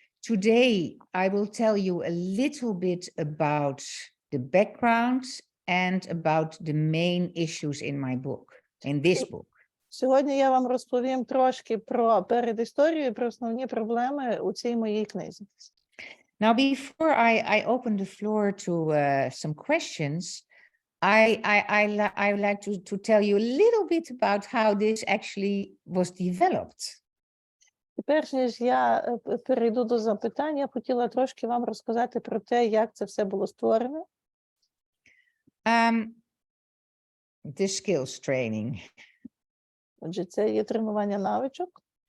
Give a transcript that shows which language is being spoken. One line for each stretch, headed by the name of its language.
English: Today, I will tell you a little bit about the background and about the main issues in my book, in this book.
Ukrainian: Сьогодні я вам розповім трошки про передісторію і про основні проблеми у цій моїй книзі.
English: Now, before I open the floor to some questions, I would like to tell you a little bit about how this actually was developed.
Ukrainian: І перш ніж я перейду до запитань, я хотіла трошки вам розказати про те, як це все було створено.
English: The skills training.
Ukrainian: Отже, це є тренування навичок.